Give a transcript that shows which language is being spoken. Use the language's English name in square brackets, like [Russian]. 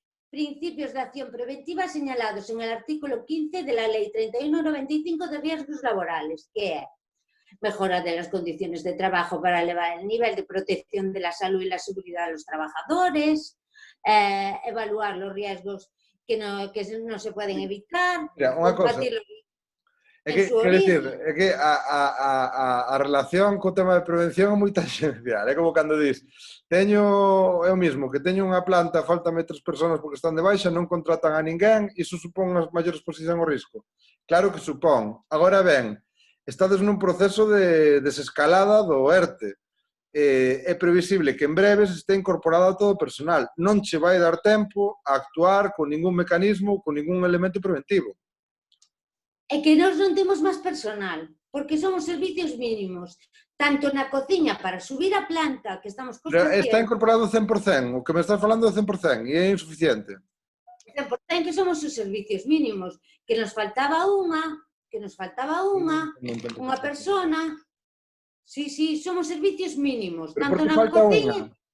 [Spanish] principios de acción preventiva señalados en el artículo 15 de la Ley 3195 de riesgos laborales, que é mejora de las condiciones de trabajo para elevar el nivel de protección de la salud y la seguridad de los trabajadores, evaluar los riesgos que no se pueden evitar, combatirlos. [Galician] É que a relación co tema de prevención é moi tangencial. É como cando dis, eu mismo, que teño unha planta, faltame 3 persoas porque están de baixa, non contratan a ninguén, iso supón unha maior exposición ao risco. Claro que supón. Agora ben, estades nun proceso de desescalada do ERTE. É previsible que en breves este incorporado a todo o personal. Non che vai dar tempo a actuar con ningún mecanismo, con ningún elemento preventivo. É que nós non temos máis personal, porque son os servicios mínimos, tanto na cociña para subir a planta que [Spanish] estamos construyendo... [Galician] Está incorporado 100%, o que me estás falando é 100%, e é insuficiente. 100% que somos os servicios mínimos, que nos faltaba unha persona... Sí, somos servicios mínimos, tanto na cociña...